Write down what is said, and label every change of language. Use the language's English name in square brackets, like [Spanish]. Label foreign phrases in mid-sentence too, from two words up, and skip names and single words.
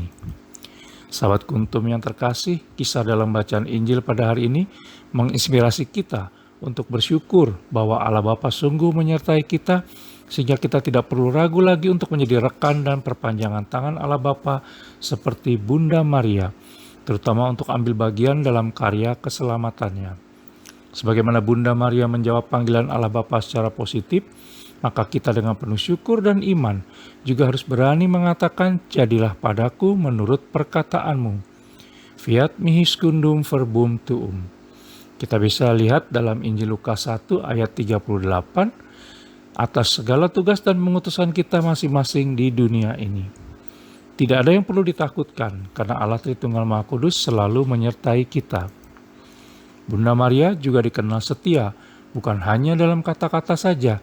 [Indonesian] Sahabat Kuntum yang terkasih, kisah dalam bacaan Injil pada hari ini menginspirasi kita untuk bersyukur bahwa Allah Bapa sungguh menyertai kita sehingga kita tidak perlu ragu lagi untuk menjadi rekan dan perpanjangan tangan Allah Bapa seperti Bunda Maria, terutama untuk ambil bagian dalam karya keselamatannya. Sebagaimana Bunda Maria menjawab panggilan Allah Bapa secara positif, maka kita dengan penuh syukur dan iman juga harus berani mengatakan, "Jadilah padaku menurut perkataanmu. [Latin] Fiat mihi secundum verbum tuum." [Indonesian] Kita bisa lihat dalam Injil Lukas 1 ayat 38, atas segala tugas dan pengutusan kita masing-masing di dunia ini. Tidak ada yang perlu ditakutkan karena Allah Tritunggal Maha Kudus selalu menyertai kita. Bunda Maria juga dikenal setia, bukan hanya dalam kata-kata saja.